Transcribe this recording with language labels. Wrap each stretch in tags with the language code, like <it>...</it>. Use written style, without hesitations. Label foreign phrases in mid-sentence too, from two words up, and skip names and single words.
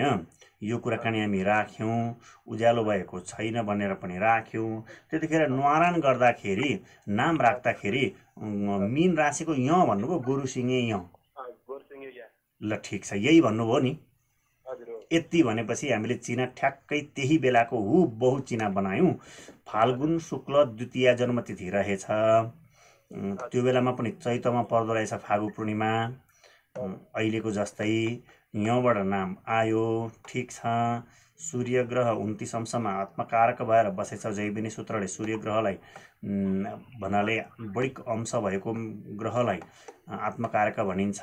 <ne>यो कुराकानी हामी राख्यौँ। उज्यालो भएको छैन भनेर पनि राख्यौँ। त्यतिखेर न्वारान गर्दाखेरि नाम राख्दाखेरि मीन राशिको य भन्नुभयो, गोरुसिङे य। ल ठिक छ, यही भन्नुभयो नि। यति भनेपछि हामीले चिना ठ्याक्कै त्यही बेलाको हुबहु चिना बनायौँ। फाल्गुन शुक्ल द्वितीया जन्मतिथि रहेछ। त्यो बेलामा पनि चैतमा पर्दो रहेछ फागु पूर्णिमा, अहिलेको जस्तै। यहाँबाट नाम आयो, ठिक छ। सूर्य ग्रह 29 अंशमा आत्मकारक भएर बसेछ। जैविनी सूत्रले सूर्य ग्रहलाई भन्नाले बढी अंश भएको ग्रहलाई आत्मकारक भनिन्छ।</ne>